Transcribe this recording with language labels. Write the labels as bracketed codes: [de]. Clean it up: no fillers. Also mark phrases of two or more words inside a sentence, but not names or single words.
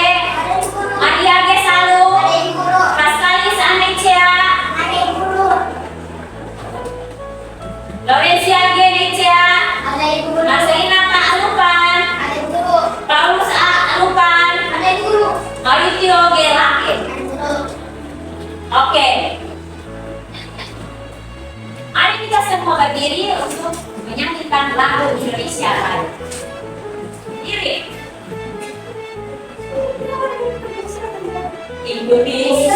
[id] Maria Gesalu. Pascalis Anecea. Laurencia Genecea. Marcelina Alupan. Paulus A. Alupan. Mauricio Gelake. Oke. Mari kita semua berdiri untuk menyanyikan lagu Indonesia Raya. Berdiri. Indonesia